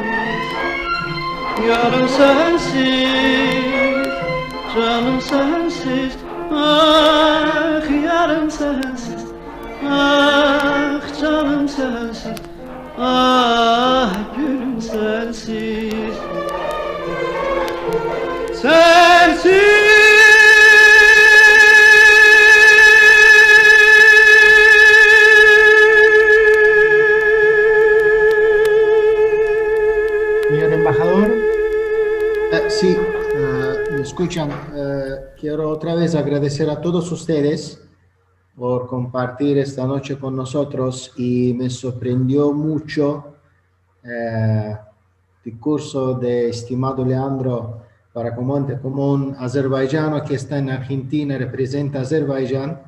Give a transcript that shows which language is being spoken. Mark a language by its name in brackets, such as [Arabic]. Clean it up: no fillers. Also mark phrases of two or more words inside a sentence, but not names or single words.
[Turkish] Yarım sensiz, canım sensiz. Ah yarım sensiz, ah canım sensiz, ah gülüm sensiz. Sensiz. [Spanish] Señor embajador. Sí, me escuchan. Quiero otra vez agradecer a todos ustedes por compartir esta noche con nosotros y me sorprendió mucho el discurso de estimado Leandro para como un azerbaiyano que está en Argentina, representa a Azerbaiyán.